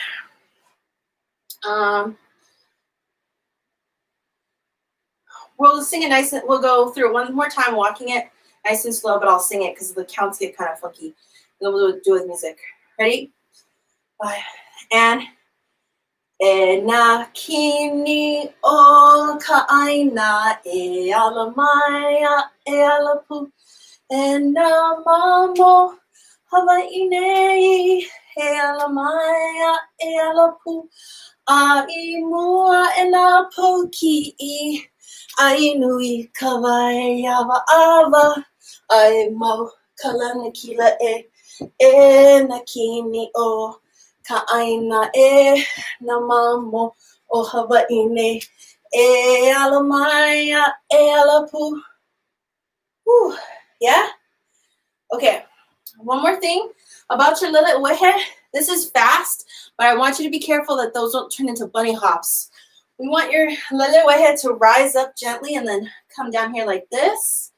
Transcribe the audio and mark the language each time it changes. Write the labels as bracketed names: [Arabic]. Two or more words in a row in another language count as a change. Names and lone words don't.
[English] We'll sing it nice and we'll go through it one more time, walking it nice and slow, but I'll sing it because the counts get kind of funky. And then we'll do it with music. [Hawaiian] Ready? And na kini o ka ʻaina e ala maia e ala pu e na mamo Hawaii nei e ala maia e ala pu a I mua e nā poki'i ai nui ka wai awa awa ai mau ka lana kila e na kini o ka ʻaina e na mamo o Hawaii nei e ala maia e ala pu. [English] Whew. Yeah? Okay. One more thing about your little wehe. This is fast, but I want you to be careful that those don't turn into bunny hops. We want your little wehe to rise up gently and then come down here like this.